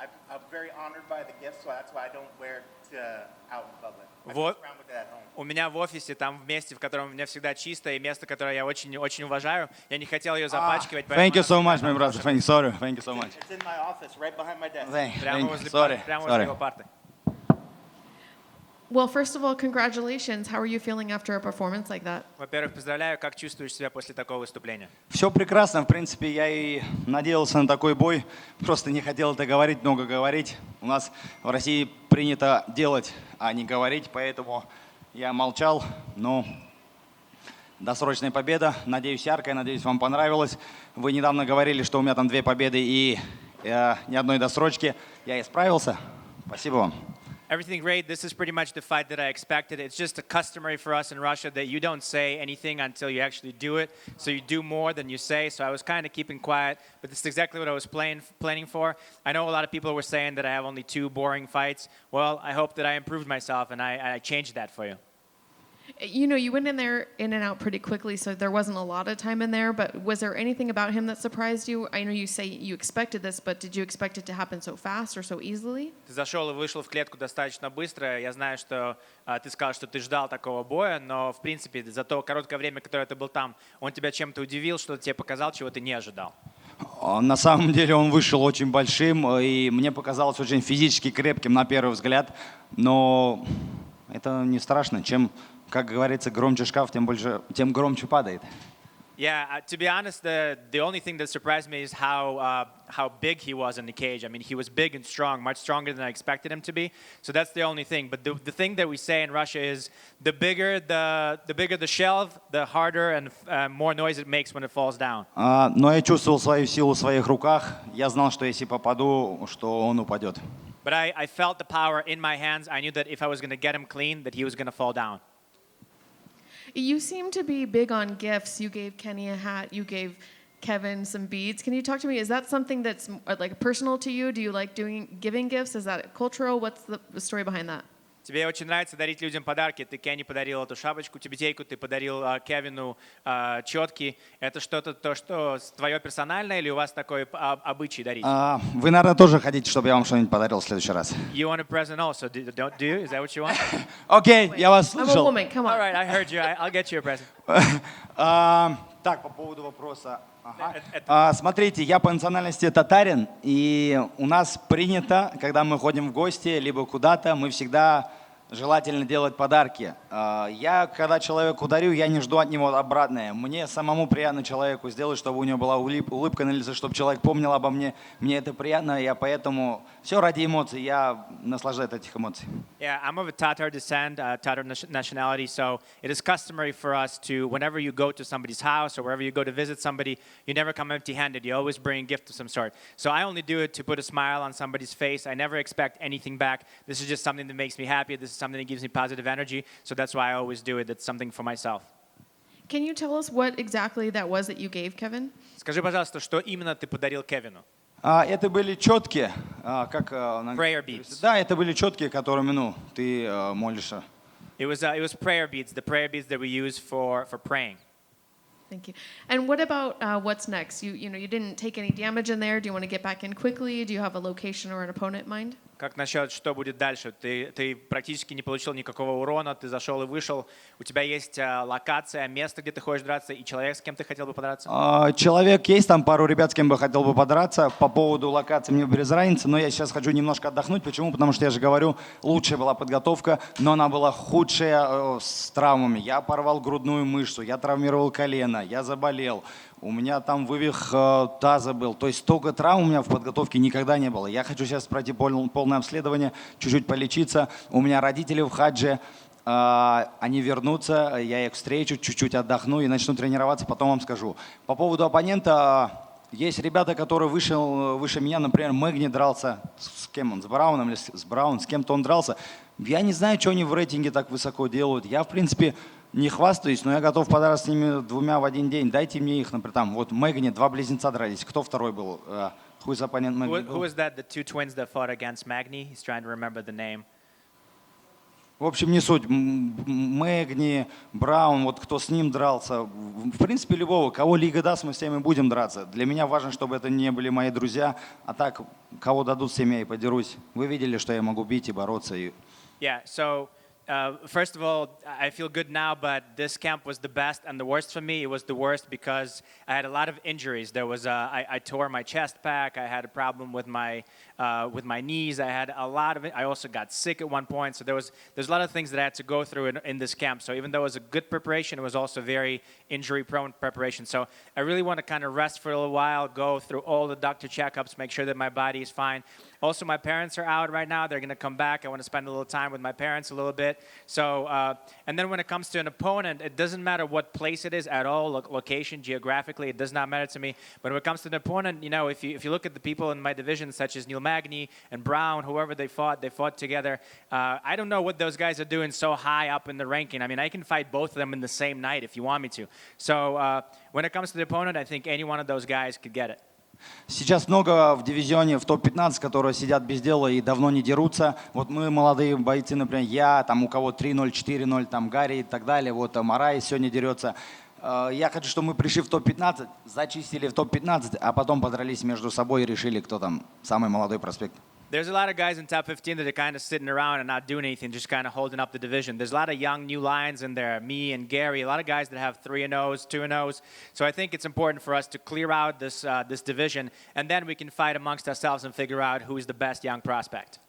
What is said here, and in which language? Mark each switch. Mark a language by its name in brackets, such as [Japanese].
[English] I'm very honored by the gift, so that's why I don't wear it out in public. I [Russian] Вот. [English] walk around with it at home. [Russian] У меня в офисе, там в месте, в котором у меня всегда чисто, и место, которое я очень уважаю, я не хотел ее запачкивать. [English] Thank you so much, my brother. Thank you so much. It's in my office, right behind my desk. [Russian] Прямо возле его парты. [English] Well, first of all, congratulations. How are you feeling after a performance like that? [Russian] Во-первых, поздравляю, как чувствуешь себя после такого выступления? Все прекрасно, в принципе, я и надеялся на такой бой, просто не хотел это говорить, много говорить. У нас в России принято делать, а не говорить, поэтому я молчал, но досрочная победа, надеюсь, яркая, надеюсь, вам понравилось. Вы недавно говорили, что у меня там 2 победы и ни одной досрочки. Я исправился. Спасибо вам. [English] Everything great. This is pretty much the fight that I expected. It's just customary for us in Russia that you don't say anything until you actually do it. So you do more than you say. So I was kind of keeping quiet, but this is exactly what I was planning for. I know a lot of people were saying that I have only 2 boring fights. Well, I hope that I improved myself and I changed that for you. You know, you went in there in and out pretty quickly, so there wasn't a lot of time in there, but was there anything about him that surprised you? I know you say you expected this, but did you expect it to happen so fast or so easily? [Russian] Ты зашел и вышел в клетку достаточно быстро. Я знаю, что ты сказал, что ты ждал такого боя, но, в принципе, за то короткое время, которое ты был там, он тебя чем-то удивил, что-то тебе показал, чего ты не ожидал. На самом деле он вышел очень большим, и мне показалось очень физически крепким на первый взгляд, но это не страшно. Чем, как говорится, громче шкаф, тем громче падает. [English] Yeah, to be honest, the only thing that surprised me is how big he was in the cage. I mean, he was big and strong, much stronger than I expected him to be. So that's the only thing. But the thing that we say in Russia is the bigger the shelf, the harder and more noise it makes when it falls down. [Russian] Но я чувствовал свою силу в своих руках. Я знал, что если попаду, что он упадет. [English] But I felt the power in my hands. I knew that if I was going to get him clean, that he was going to fall down. You seem to be big on gifts. You gave Kenny a hat. You gave Kevin some beads. Can you talk to me? Is that something that's like personal to you? Do you like giving gifts? Is that cultural? What's the story behind that? [Russian] Тебе очень нравится дарить людям подарки. Ты Кенни подарил эту шапочку, тибетейку, ты подарил Кевину четки. Это что-то то, что твое персональное, или у вас такой обычай дарить? Вы, наверное, тоже хотите, чтобы я вам что-нибудь подарил в следующий раз? [English] You want a present also? Do you? Is that what you want? [Russian] Окей, я вас [English] I'm a [Russian] слышал. [English] woman. Come on. All right, I heard you. I'll get you a present. [Russian] Так, по поводу вопроса. Смотрите, я по национальности татарин, и у нас принято, когда мы ходим в гости, либо куда-то, мы всегда желательно делать подарки. Я, когда человеку дарю, я не жду от него обратное. Мне самому приятно человеку сделать, чтобы у него была улыбка на лице, чтобы человек помнил обо мне. Мне это приятно, я поэтому все ради эмоций, я наслаждаюсь этих эмоций. [English] Yeah, I'm of a Tatar descent, Tatar nationality, so it is customary for us to, whenever you go to somebody's house or wherever you go to visit somebody, you never come empty-handed. You always bring a gift of some sort. So I only do it to put a smile on somebody's face. I never expect anything back. This is just something that makes me happy. This is something that gives me positive energy. So that's why I always do it. It's something for myself. Can you tell us what exactly that was that you gave Kevin? [Russian] Скажи, пожалуйста, что именно ты подарил Кевину? Это были четки, как [English] Prayer beads. [Russian] Да, это были четки, которыми, ты молишься. [English] It was prayer beads, the prayer beads that we use for praying. Thank you. And what about what's next? You didn't take any damage in there. Do you want to get back in quickly? Do you have a location or an opponent in mind? [Russian] Как насчет, что будет дальше? Ты практически не получил никакого урона, ты зашел и вышел. У тебя есть локация, место, где ты хочешь драться, и человек, с кем ты хотел бы подраться? Человек есть, там пару ребят, с кем бы хотел бы подраться. По поводу локации мне без разницы, но я сейчас хочу немножко отдохнуть. Почему? Потому что я же говорю, лучшая была подготовка, но она была худшая с травмами. Я порвал грудную мышцу, я травмировал колено, я заболел. У меня там вывих таза был. То есть столько травм у меня в подготовке никогда не было. Я хочу сейчас пройти полное обследование, чуть-чуть полечиться. У меня родители в хадже, они вернутся, я их встречу, чуть-чуть отдохну и начну тренироваться, потом вам скажу. По поводу оппонента, есть ребята, которые выше меня, например, Мэгни дрался, с кем он, с Брауном или с Браун, с кем-то он дрался. Я не знаю, что они в рейтинге так высоко делают. Я, в принципе, не хвастаюсь, но я готов подраться с ними 2 в один день. Дайте мне их, например, там, вот Мэгни, 2 близнеца дрались. Кто второй был? [English] Who is opponent Magni? Who was that? The 2 twins that fought against Magni? He's trying to remember the name. [Russian] В общем, не суть. Мэгни, Браун, вот кто с ним дрался. В принципе, любого. Кого лига даст, мы с теми будем драться. Для меня важно, чтобы это не были мои друзья. А так, кого дадут, с теми я и подерусь. Вы видели, что я могу бить и бороться. [English] Yeah, so first of all, I feel good now, but this camp was the best and the worst for me. It was the worst because I had a lot of injuries. There was I tore my chest back. I had a problem with my knees. I had a lot of it. I also got sick at one point. So there's a lot of things that I had to go through in this camp. So even though it was a good preparation, it was also very injury-prone preparation. So I really want to kind of rest for a little while, go through all the doctor checkups, make sure that my body is fine. Also, my parents are out right now. They're going to come back. I want to spend a little time with my parents a little bit. So, and then when it comes to an opponent, it doesn't matter what place it is at all, location, geographically, it does not matter to me. But when it comes to an opponent, you know, if you look at the people in my division, such as Neil Magny and Brown, whoever they fought together. I don't know what those guys are doing so high up in the ranking. I mean, I can fight both of them in the same night if you want me to. So when it comes to the opponent, I think any one of those guys could get it. [Russian] Сейчас много в дивизионе, в топ-15, которые сидят без дела и давно не дерутся. Вот мы, молодые бойцы, например, я, там у кого 3-0, 4-0, там Гарри и так далее, вот там Арай сегодня дерется. Я хочу, чтобы мы пришли в топ-15, зачистили в топ-15, а потом подрались между собой и решили, кто там самый молодой проспект. [English] There's a lot of guys in top 15 that are kind of sitting around and not doing anything, just kind of holding up the division. There's a lot of young new lions in there, me and Gary, a lot of guys that have 3-0s, 2-0s. So I think it's important for us to clear out this division, and then we can fight amongst ourselves and figure out who is the best young prospect.